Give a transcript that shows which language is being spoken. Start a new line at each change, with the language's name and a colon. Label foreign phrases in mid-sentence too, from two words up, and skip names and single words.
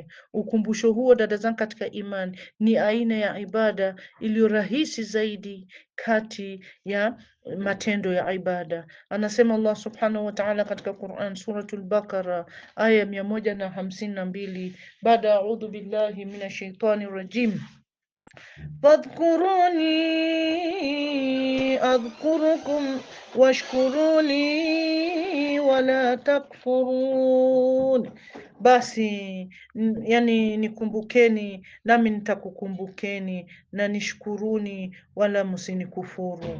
Swahili: Ukumbusho huo, dada zangu katika imani, ni aina ya ibada iliyo rahisi zaidi kati ya matendo ya ibada. Anasema Allah
Arabic: سبحانه وتعالى
Swahili: katika Quran, Suratul Baqara aya 152, baada
Arabic: أعوذ بالله من الشيطان الرجيم, فاذكروني أذكركم واشكروا لي ولا تكفرون,
Swahili: basi yani nikumbukeni nami nitakukumbukeni, na nishkuruni wala msinikufuru.